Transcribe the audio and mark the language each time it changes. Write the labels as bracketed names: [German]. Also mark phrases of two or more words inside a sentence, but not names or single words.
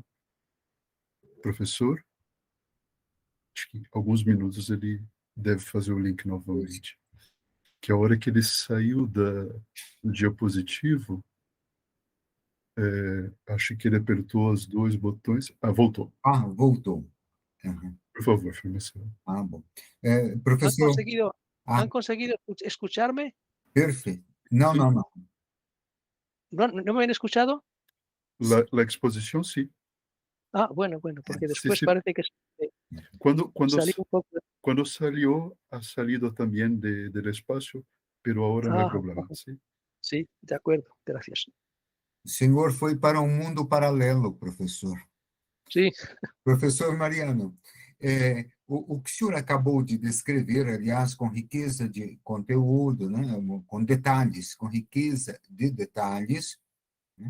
[Portuguese] Professor, acho que em alguns minutos ele deve fazer o link novamente. Que a hora que ele saiu do diapositivo, acho que ele apertou os dois botões. Voltou. Voltou. Uhum. Por favor, Marcelo. Bom. Professor... [Spanish] ¿Han conseguido escucharme? [Portuguese] Perfeito. Não. [Spanish] ¿No me han escuchado? La exposición, sí. Bueno, porque después sí. parece que Cuando salió un poco. Cuando salió, ha salido también del espacio, pero ahora no hay problema, ¿sí? Sí, de acuerdo, gracias. [Portuguese] O senhor foi para um mundo paralelo, professor. Sim. Professor Mariano, o que o senhor acabou de descrever, aliás, com riqueza de conteúdo, né? Com detalhes, com riqueza de detalhes, né?